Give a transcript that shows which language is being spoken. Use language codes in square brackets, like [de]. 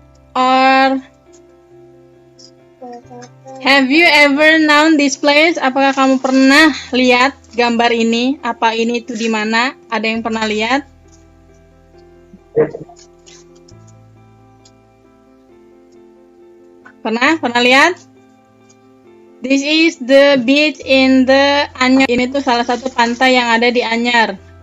[en] Or have you ever known this place? [id] Apakah kamu pernah lihat gambar ini? Apa ini itu di mana? Ada yang pernah lihat? Pernah lihat? [en] This is the beach in the Anyar. [id] Ini tuh salah satu pantai yang ada di Anyar.